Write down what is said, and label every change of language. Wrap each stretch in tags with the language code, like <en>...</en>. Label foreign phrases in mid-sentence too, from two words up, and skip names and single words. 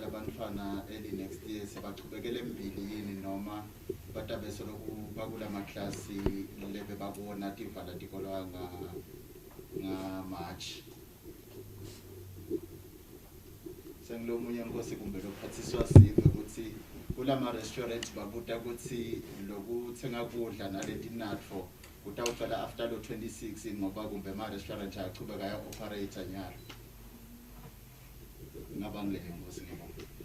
<ss>labantwana</ss> <en>early next year</en> <ss>sebachubekele embili yini noma batabe soloku bakula maklasi lebe babona tivala dikolo nga March. Sengilomunye nkosi kumbe lokuphathiswa sive ukuthi kulama restaurants babuta ukuthi lokuthenga kudla naleti natfo utawuqala after lo 26 ngoba kumbe ama restaurant achubeka ya operator nyalo ngabangile nkosi ngibonga.</ss>